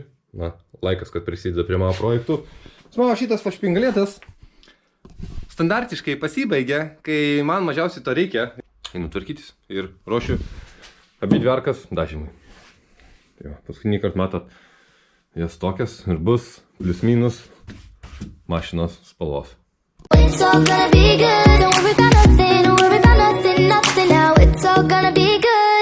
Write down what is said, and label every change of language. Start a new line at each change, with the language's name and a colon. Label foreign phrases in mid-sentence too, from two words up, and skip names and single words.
Lithuanian: Na, laikas, kad prisideda prie mano projektų. Mano šitas špingalėtas standartiškai pasibaigia, kai man mažiausiai to reikia. Einu tvarkytis ir ruošiu abi dverkas dažymui. Tai va, paskutinį kartą matot, jas tokias ir bus plius minus mašinos spalvos.
English: It's all gonna be good, don't worry about nothing, don't worry about nothing now, it's all gonna be good.